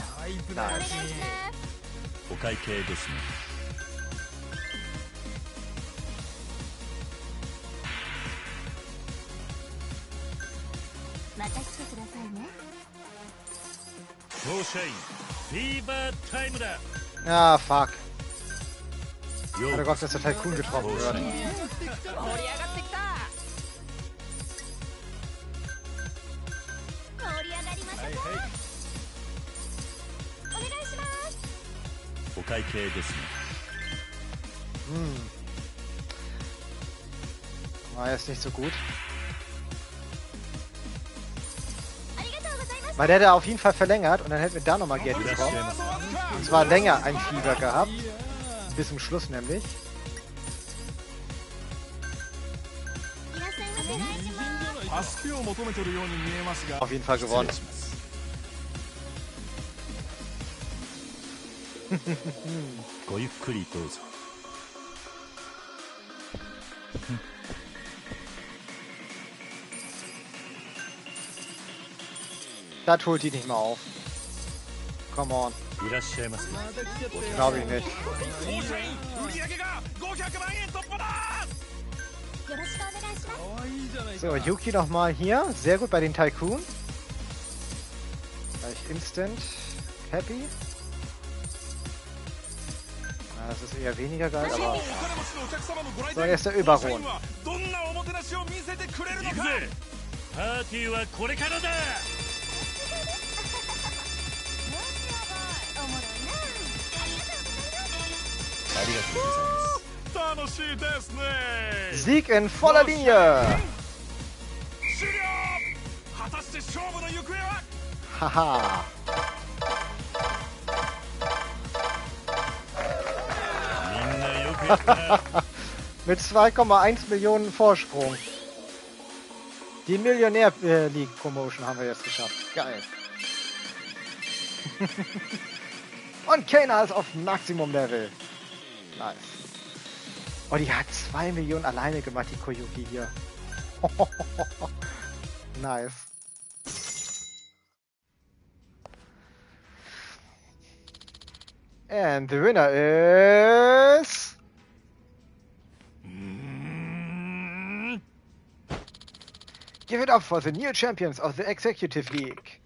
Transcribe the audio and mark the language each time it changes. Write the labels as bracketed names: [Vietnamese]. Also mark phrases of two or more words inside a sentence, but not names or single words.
[Japanese] お願いします。お会計ですね。また来てくださいね。当社員フィーバータイムだ。 [German] Ah, fuck. Ich [Japanese] よ hatte う [German] gehofft, dass der Tycoon getroffen wird. [Japanese] 盛り上がってきた。盛り上がりましたか。お願いします。お会計ですね。 [German] War jetzt nicht so gut. [Japanese] ありがとうございます。 [German] Weil der hätte auf jeden Fall verlängert und dann hätten wir da nochmal Geld [Japanese] いらっしゃい bekommen. ませ。 [German] Und zwar länger ein Fieber gehabt. Bis zum Schluss nämlich. [Japanese] いらっしゃいませ。お願いします。助けを求めてるように見えますが [German] Auf jeden Fall [Japanese] 失 gewonnen. 礼します。ごゆっくりどうぞ。 [German] Das holt die nicht mal auf. [English] Come on. [Japanese] いらっしゃいませ。 [German] Glaube ich nicht. [Japanese] 当社員売上が500万円突破だ。よろしくお願いします。 [German] So, Yuki nochmal hier. Sehr gut bei den Tycoon. Gleich [English] instant happy. [German] Das ist eher weniger geil, [Japanese] お aber 金持ちのお客様のご来 so, 店 [German] jetzt der Überrund. [Japanese] はどんなおもてなしを見せてくれるのか。行くぜ。パーティーはこれからだ。どうしよう。おもろいな。ありがとうございます。ありがとうございます。楽しいですね。 [German] Sieg in voller Linie. [Japanese] 終了。果たして勝負の行方は。 Haha. みんなよくやった。 [German] Mit 2,1 Millionen Vorsprung. Die Millionär-League-Promotion haben wir jetzt geschafft. Geil. Und Kena ist auf Maximum-Level. Nice. Oh, die hat 2 Millionen alleine gemacht, die Koyuki hier. [English] Nice. And the winner is... Give it up for the new champions of the Executive League.